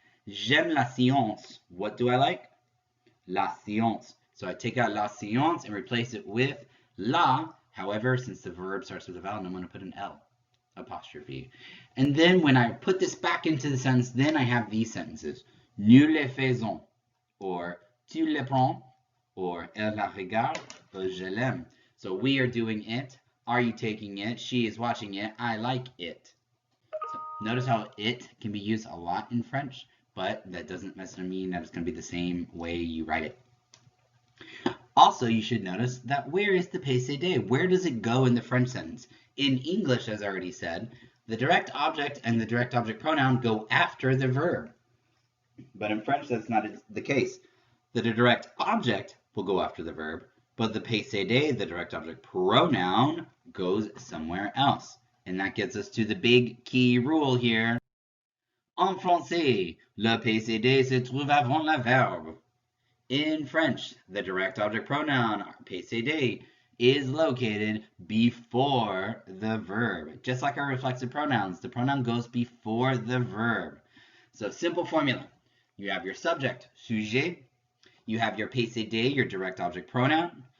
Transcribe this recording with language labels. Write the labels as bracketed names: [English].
[French] J'aime la science. [English] What do I like? [French] La science. [English] So I take out la science and replace it with la. However, since the verb starts with a vowel, I'm going to put an L apostrophe. And then when I put this back into the sentence, then I have these sentences. [French] Nous les faisons, or tu les prends, or elle la regarde, or je l'aime. [English] So we are doing it. Are you taking it? She is watching it. I like it. So notice how it can be used a lot in French, but that doesn't necessarily mean that it's going to be the same way you write it. Also, you should notice that where is the PCD? Where does it go in the French sentence? In English, as I already said, the direct object and the direct object pronoun go after the verb. But in French, that's not the case. The direct object will go after the verb, but the PCD, the direct object pronoun, goes somewhere else. And that gets us to the big key rule here. [French] En français, le PCD se trouve avant le verbe. [English] In French, the direct object pronoun, PCD, is located before the verb. Just like our reflexive pronouns, the pronoun goes before the verb. So simple formula. You have your subject, sujet. You have your PCD, your direct object pronoun.